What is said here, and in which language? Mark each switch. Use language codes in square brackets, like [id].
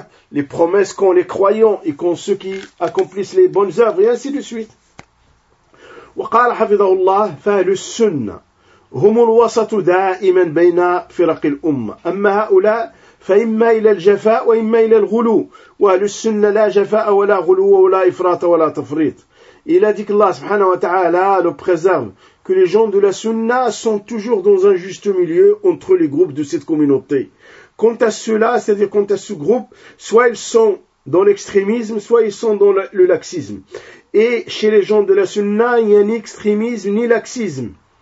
[fr] Les promesses qu'ont les croyants et qu'ont ceux qui accomplissent les bonnes œuvres et ainsi de suite. [ar] وقال حفظه الله فأهل السنة هم الوسط دائما بين فرق الأمة أما هؤلاء فإما إلى الجفاء وإما إلى الغلو وأهل السنة لا جفاء ولا غلو ولا إفراط ولا تفريط. [fr] Il a dit que Allah subhanahu wa ta'ala le préserve, que les gens de la sunna sont toujours dans un juste milieu entre les groupes de cette communauté. Quant à ceux-là, c'est-à-dire quant à ce groupe, soit ils sont dans l'extrémisme, soit ils sont dans le laxisme. Et chez les gens de la sunna, il n'y a ni extrémisme ni laxisme.